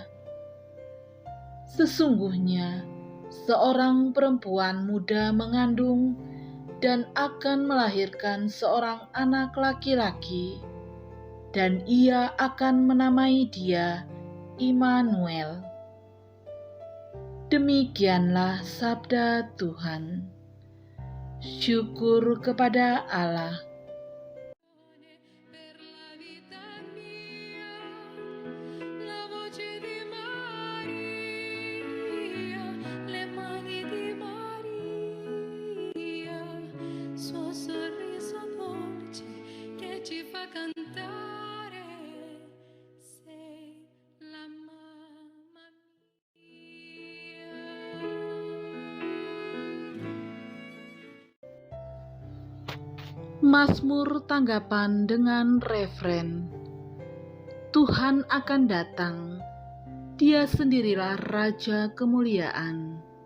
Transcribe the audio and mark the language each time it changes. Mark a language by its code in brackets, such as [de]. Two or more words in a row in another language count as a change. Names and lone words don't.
[id] Sesungguhnya, seorang perempuan muda mengandung dan akan melahirkan seorang anak laki-laki, dan ia akan menamai dia Immanuel." Demikianlah sabda Tuhan. Syukur kepada Allah. [it] Per la vita mia, la voce di Maria, le mani di Maria, suo sorriso dolce che ci fa cantare, sei la mamma mia. [id] Mazmur tanggapan dengan refren, Tuhan akan datang, Dia sendirilah Raja kemuliaan.